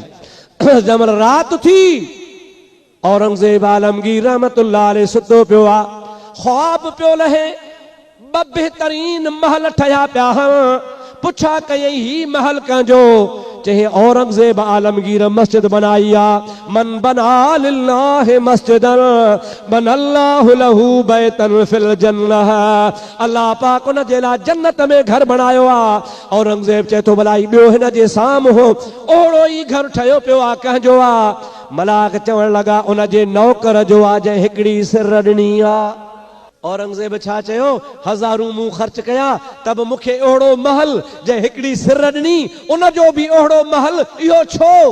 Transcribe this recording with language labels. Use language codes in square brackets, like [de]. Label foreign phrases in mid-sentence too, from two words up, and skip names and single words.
[sd] जमल राति थी, औरंगज़ेब आलमगीर [ar] رحمة الله عليه [sd] सुतो पियो आहे, ख्वाब पियो लहे, ॿ बहितरीन महल ठहिया पिया हुआ। पुछा कयई, ही महल कंहिंजो? चई, औरंगज़ेब आलमगीर मस्जिद बनाई आहे। [ar] من بنى لله مسجدا بنى الله له بيتا في الجنة. [sd] अल्लाह पाक उन जे लाइ जन्नत में घर बनायो आहे। औरंगज़ेब चए थो, भलाई ॿियो हिन जे साम्हूं हो ओड़ो ई घर ठहियो पियो आहे, कंहिंजो आहे? मलाक चवण लॻा, उन जे नौकर जो आहे, जंहिं हिकिड़ी सिर ॾिनी आहे। औरंगज़ेब छा चयो? हज़ारूं मूं ख़र्च कया, त बि मूंखे ओड़ो महल जंहिं हिकिड़ी सिर ॾिनी, उन जो बि ओड़ो महल, इहो छो?